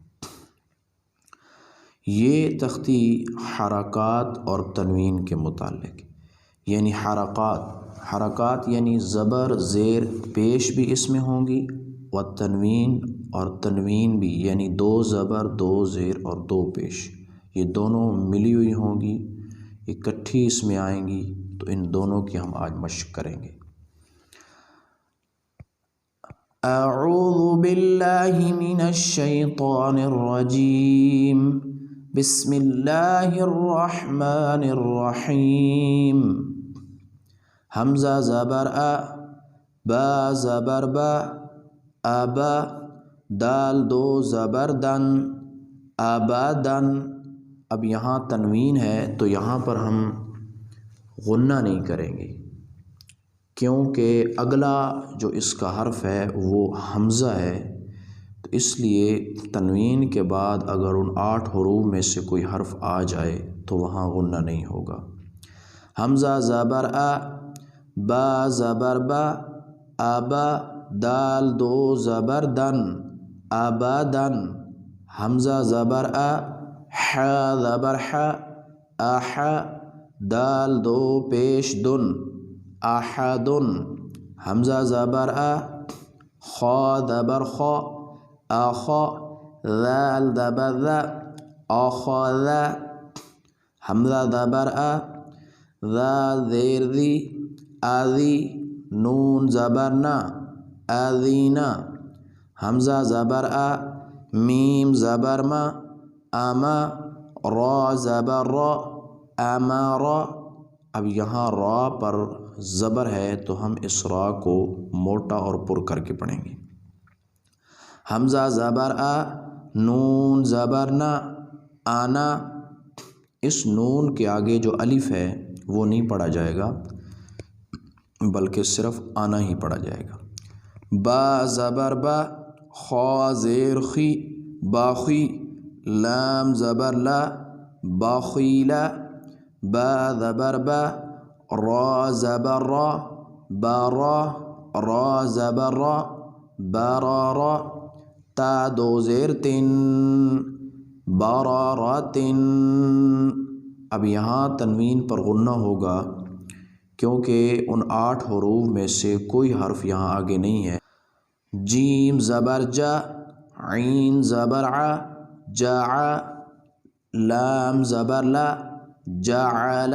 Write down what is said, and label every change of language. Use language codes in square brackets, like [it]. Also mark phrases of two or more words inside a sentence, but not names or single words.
[ur] یہ تختی حرکات اور تنوین کے متعلق، یعنی حرکات یعنی زبر، زیر، پیش بھی اس میں ہوں گی، و تنوین اور تنوین بھی یعنی 2 زبر، 2 زیر اور 2 پیش، یہ دونوں ملی ہوئی ہوں گی، اکٹھی اس میں آئیں گی، تو ان دونوں کی ہم آج مشق کریں گے۔ [ar] اعوذ باللہ من الشیطان الرجیم، بسم اللہ الرحمن الرحیم۔ [ur] حمزہ زبر ا، با زبر با، ابا، دال 2 زبر دن، ابدن۔ اب یہاں تنوین ہے تو یہاں پر ہم غنہ نہیں کریں گے کیونکہ اگلا جو اس کا حرف ہے وہ حمزہ ہے، تو اس لیے تنوین کے بعد اگر ان 8 حروف میں سے کوئی حرف آ جائے تو وہاں غنہ نہیں ہوگا۔ حمزہ زبر ا، با زبر با، ابا، دال 2 زبر دن، ابدن۔ حمزہ زبر ا، حا زبر حا، احا، دال 2 پیش دن، احدن۔ حمزہ زبر ا، خا زبر خا، اخا، ذال زبر ذا، اخذا۔ حمزہ زبر ا، ذا زیر ذی، اذی، نون زبر نا، اذینا۔ حمزہ زبر ا، میم زبر ما، اما، را زبر را، امارا۔ اب یہاں را پر زبر ہے تو ہم اس را کو موٹا اور پر کر کے پڑھیں گے۔ حمزہ زبر ا، نون زبر نا، آنا۔ اس نون کے آگے جو الف ہے وہ نہیں پڑھا جائے گا بلکہ صرف آنا ہی پڑھا جائے گا۔ با زبر با، خا زیر خی، باخی، لام زبر لا، باخیلا۔ با زبر با، را زبر را، بارا، را زبر را، برارا۔ تا 2 زیر تن، براراتن۔ اب یہاں تنوین پر غنہ ہوگا کیونکہ ان 8 حروف میں سے کوئی حرف یہاں آگے نہیں ہے۔ جیم زبر جا، عین زبر ع، جاع، لام زبر لا، جعل۔